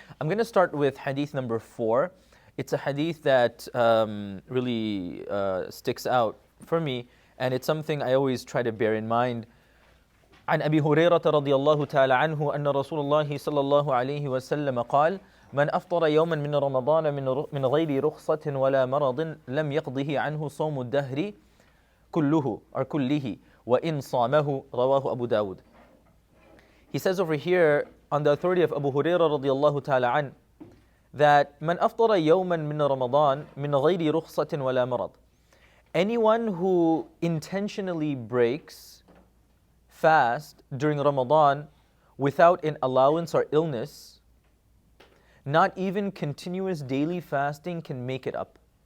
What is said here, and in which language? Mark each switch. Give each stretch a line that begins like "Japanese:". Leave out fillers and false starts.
English: I'm going to start with hadith number 4. It's a hadith that really sticks out for me, and it's something I always try to bear in mind.
Arabic: عن أبي هريرة رضي الله تعالى عنه أن رسول الله صلى الله عليه وسلم قال: من أفطر يوما من رمضان من غير رخصة ولا مرض لم يقضه عنه صوم الدهر كله وإن صامه رواه أبو داود.
English: He says over here, on the authority of Abu Hurairah رضي الله تعالى عنه, that
Arabic: من أفطر يوما من رمضان من غير رخصة ولا مرض,
English: anyone who intentionally breaks fast during Ramadan without an allowance or illness, not even continuous daily fasting can make it up.